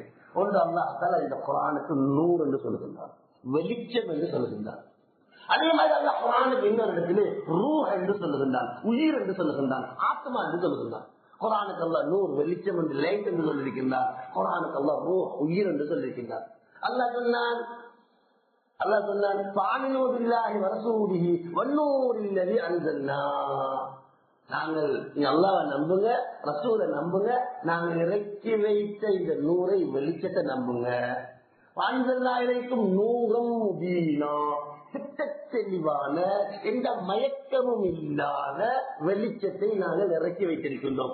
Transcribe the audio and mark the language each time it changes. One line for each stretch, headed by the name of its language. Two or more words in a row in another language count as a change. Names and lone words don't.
Tamil: ஒன்று, அல்லாஹ் தஆலா இந்த குர்ஆனுக்கு நூர் என்று சொல்லுகின்றார், வெளிச்சம் என்று சொல்லுகின்றார். அதே மாதிரி அல்லாஹ் குர்ஆனுக்கு இன்னொரு இடத்திலே ரூஹ் என்று சொல்லுகின்றான், உயிர் என்று சொல்லுகின்றான், ஆத்மா என்று சொல்லுகின்றான். குர்ஆனுக்கு அல்லாஹ் நூர் வெளிச்சம் என்று லைட் என்று சொல்லியிருக்கின்றார். குர்ஆனுக்கு அல்லாஹ் ரூஹ் உயிர் என்று சொல்லியிருக்கின்றார். அல்லாஹ் சொன்னான்
Arabic: فآمنوا بالله ورسوله والنور الذي أنزلنا.
Tamil: நாங்கள் அல்லாஹ்வை நம்புங்க, ரசூலை நம்புங்க, நாங்கள் இறக்கி வைத்த இந்த நூரை வெளிச்சத்தை நம்புங்க. வாழ்ந்தல்லாயிருக்கும்
Arabic: نورا مبينا,
Tamil: தெளிவான எந்த மயக்கமும் இல்லாத வெளிச்சத்தை நாங்கள் இறக்கி வைத்திருக்கின்றோம்.